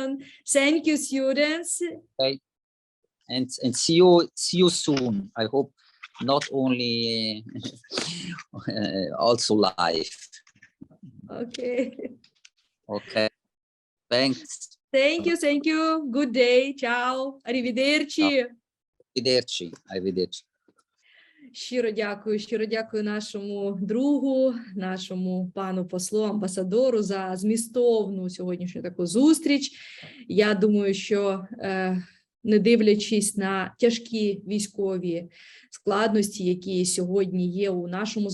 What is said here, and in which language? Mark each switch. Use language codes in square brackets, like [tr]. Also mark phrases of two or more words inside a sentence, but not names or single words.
[en] Thank you, students. Okay. And see you soon. I hope not only also live. Okay. Okay. Thanks. Thank you. Good day. [it] Ciao. Arrivederci. Arrivederci. [uk] Щиро дякую нашому другу, нашому пану послу, амбасадору за змістовну сьогоднішню таку зустріч. Я думаю, що не дивлячись на тяжкі військові складності, які сьогодні є у нашому з